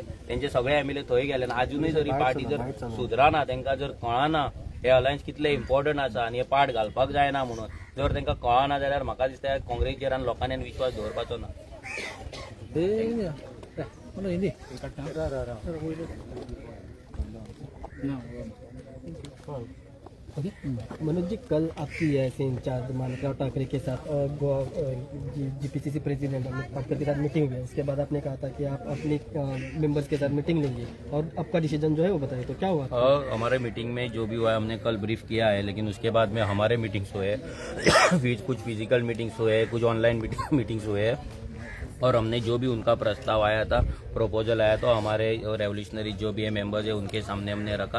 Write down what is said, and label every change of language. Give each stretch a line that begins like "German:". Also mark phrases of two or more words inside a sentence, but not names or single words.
Konkani: तेंचे सगळे एमएलए थंय गेले आनी अजूनय जर ही पार्टी जर सुदराना, तांकां जर कळना हे अलायन्स कितले इम्पॉर्टंट आसा आनी हे पार्ट घालपाक जायना म्हणून जर तांकां कळना जाल्यार म्हाका दिसता काँग्रेसीचेर आनी लोकांनी विश्वास दवरपाचो ना.
Hindi: मनोज जी, कल आपकी ऐसे इंचार्ज मानिका ठाकरे के साथ जीपीसीसी प्रेसिडेंट अमित पाटकर के साथ मीटिंग हुई है. उसके बाद आपने कहा था कि आप अपने मेंबर्स के साथ मीटिंग लेंगे और आपका डिसीजन जो है वो बताइए, तो क्या हुआ? हमारे मीटिंग में जो भी हुआ है हमने कल ब्रीफ किया है, लेकिन उसके बाद में हमारे मीटिंग्स हुए कुछ
English: physical meetings
Hindi: हुए, कुछ
English: online meetings
Hindi: हुए और हमने जो भी उनका प्रस्ताव आया था, प्रपोजल आया तो हमारे रेवोल्यूशनरी जो भी है मेंबर्स है उनके सामने हमने रखा.